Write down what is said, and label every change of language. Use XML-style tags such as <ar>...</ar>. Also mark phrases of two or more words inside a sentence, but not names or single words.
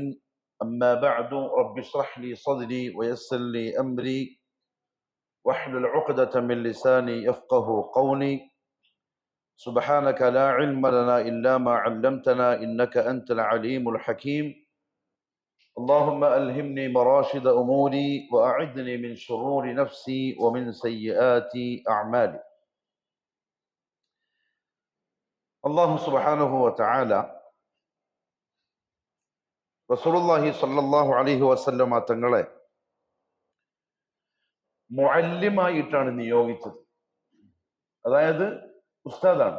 <ar>أما بعد، رب اشرح لي صدري ويسر لي أمري واحلل عقدة من لساني يفقه قولي. سبحانك لا علم لنا إلا ما علمتنا إنك أنت العليم الحكيم. اللهم ألهمني مراشد أموري وأعذني من شرور نفسي ومن سيئات أعمالي. الله سبحانه وتعالى رسول الله صلى الله عليه وسلم</ar> <ml>തങ്ങളെ മുഅല്ലിമായിട്ടാണ് നിയോഗിച്ചത്. അതായത് ഉസ്താദാണ്.</ml>